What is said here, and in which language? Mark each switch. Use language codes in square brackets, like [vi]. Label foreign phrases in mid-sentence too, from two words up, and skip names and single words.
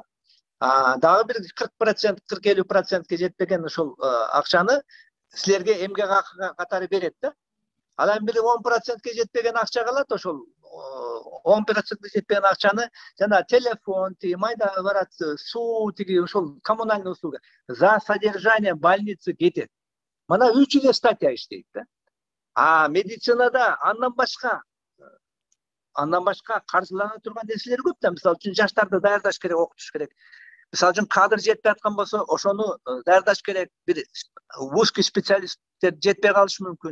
[ky] Дагы бир 40%, 40-50%ке жетпеген ошол акчаны силерге эмгек акы катары берет да. Анан бир 10%ке жетпеген акча калат, ошол 10%ке жетпеген акчаны жана телефон, майда барат, суу, тиги ошол [ru] коммунальный услуга за содержание больницы [ky] кетет. Мына 3 статья иштейт да. Медицинада андан башка каржылана турган нерселер көп да. Мисалы үчүн жаштарды даярдаш керек, окутуш керек. Мисалы үчүн кадр жетпей аткан болсо, ошону даярдаш керек. Бир узкий специалисттер жетпей калышы мүмкүн.